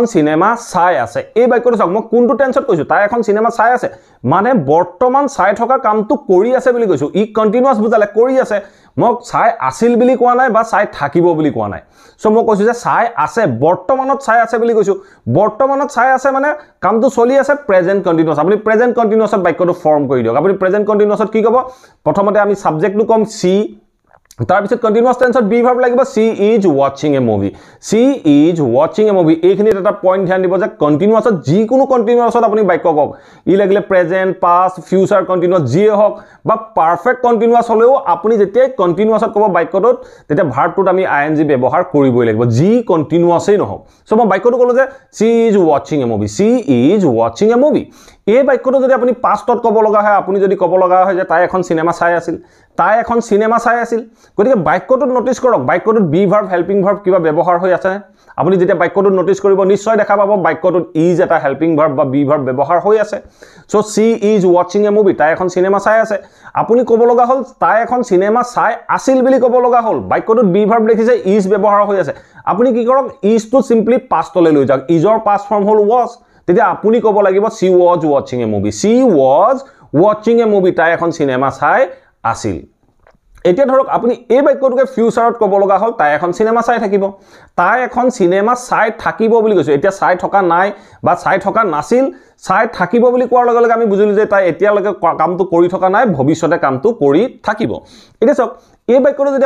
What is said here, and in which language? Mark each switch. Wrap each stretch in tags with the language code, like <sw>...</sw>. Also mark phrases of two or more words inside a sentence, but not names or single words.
<as>সিনেমা চাই আছে এই বাক্যটো চাওক মই কোনটো টেন্সত কৈছো তাই এখন সিনেমা চাই আছে মানে বৰ্তমান চাই থকা কামটো কৰি আছে বুলি কৈছো ই কন্টিনিউয়াস বুজালে কৰি আছে মই চাই আছিল বুলি কোৱা নাই বা চাই থাকিব বুলি কোৱা নাই সো মই কৈছো যে চাই আছে বৰ্তমানত চাই আছে বুলি কৈছো বৰ্তমানত চাই আছে মানে কামটো চলি আছে</as> <en>present continuous</en> <as>আপুনি প্ৰেজেন্ট কন্টিনিউয়াসত বাক্যটো ফৰ্ম কৰি দিয়ক আপুনি প্ৰেজেন্ট কন্টিনিউয়াসত কি ক'ব প্ৰথমতে আমি সাবজেক্টটো কম সি তাৰ পিছত কন্টিনিউয়াস টেন্সত</as> <en>be verb</en> <as>লাগিব</as> <en>she is watching a movie she is watching a movie</en> <as>এইখিনিত এটা পইণ্ট ধ্যান দিব যে কন্টিনিউয়াসত যিকোনো কন্টিনিউয়াসত আপুনি বাক্য কওক ই লাগিলে</as> <en>present past future continuous</en> <as>যিয়ে হওক বা</as> <en>perfect continuous</en> <as>হলেও আপুনি যেতিয়া কন্টিনিউয়াসত ক'ব বাক্যটোত তেতিয়া ভাৰ্বটোত আমি আইএনজি ব্যৱহাৰ কৰিবই লাগিব যি কন্টিনিউয়াসই নহওক সো মই বাক্যটো ক'লো যে</as> <en>she is watching a movie she is watching a movie</en> <as>এই বাক্যটো যদি আপুনি পাষ্টত ক'ব লগা হয় আপুনি যদি ক'ব লগা হয় যে তাই এখন সিনেমা চাই আছিল তাই এখন সিনেমা চাই আছিল গতিকে বাক্যটোত নোটিস কৰক বাক্যটোত</as> <en>be verb helping verb</en> <as>কিবা ব্যৱহাৰ হৈ আছে আপুনি যেতিয়া বাক্যটোত নোটিস কৰিব নিশ্চয় দেখা পাব বাক্যটোত ইজ এটা</as> <en>helping verb</en> <as>বা</as> <en>be verb</en> <as>ব্যৱহাৰ হৈ আছে</as> <en>so she is watching a movie</en> <as>তাই এখন সিনেমা চাই আছে আপুনি ক'ব লগা হল তাই এখন সিনেমা চাই আছিল বুলি ক'ব লগা হল বাক্যটোত</as> <en>be verb</en> <as>দেখিছে ইজ ব্যৱহাৰ হৈ আছে আপুনি কি কৰক</as> <en>is to simply</en> <as>পাষ্টলৈ লৈ যাওক ইজৰ</as> <en>past form</en> <as>হল ওয়াজ তেতিয়া আপুনি ক'ব লাগিব</as> <en>she was watching a movie she was watching a movie</en> <as>তাই এখন সিনেমা চাই আছিল এতিয়া ধৰক আপুনি এই বাক্যটোকে ফিউচাৰত ক'ব লগা হল তাই এখন সিনেমা চাই থাকিব তাই এখন সিনেমা চাই থাকিব বুলি কৈছো এতিয়া চাই থকা নাই বা চাই থকা নাছিল চাই থাকিব বুলি কোৱাৰ লগে লগে আমি বুজিলো যে তাই এতিয়ালৈকে কামটো কৰি থকা নাই ভৱিষ্যতে কামটো কৰি থাকিব এতিয়া চাওক এই বাক্যটো যদি</as>